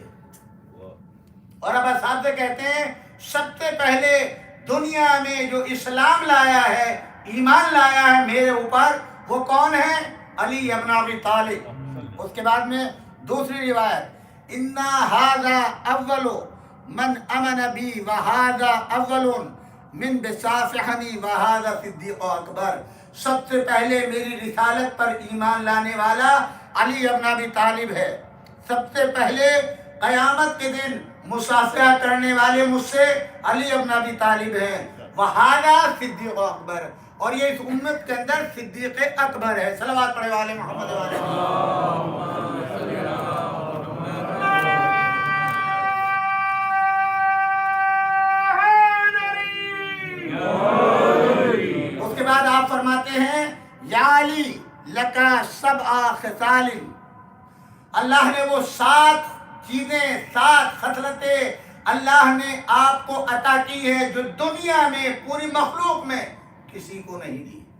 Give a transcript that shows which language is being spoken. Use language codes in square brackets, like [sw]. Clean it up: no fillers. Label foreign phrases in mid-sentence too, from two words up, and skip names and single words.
[ur] اور اب صاحب سے کہتے ہیں سب سے پہلے دنیا میں جو اسلام لایا ہے، ایمان لایا ہے میرے اوپر، وہ کون ہے؟ علی ابن ابی طالب۔ اس کے بعد میں دوسری روایت [ar] انا ھذا اول من امن بی وھذا اول من بصافحنی وھذا صدیق اکبر، [ur] سب سے پہلے میری رسالت پر ایمان لانے والا علی ابن ابی طالب ہے، سب سے پہلے قیامت کے دن مصافحہ کرنے والے مجھ سے علی ابن ابی طالب ہیں, [ar] وهذا صديق أكبر, [ur] اور یہ اس امت کے اندر صدیق اکبر ہے. صلوات پڑھے والے محمد والے۔ اس کے بعد آپ فرماتے ہیں [ar] يا علي لك سبع خصال, [ur] اللہ نے وہ 7 چیزیں 7 خصلتیں اللہ نے آپ کو عطا کی ہے جو دنیا میں پوری مخلوق میں کسی کو نہیں دی.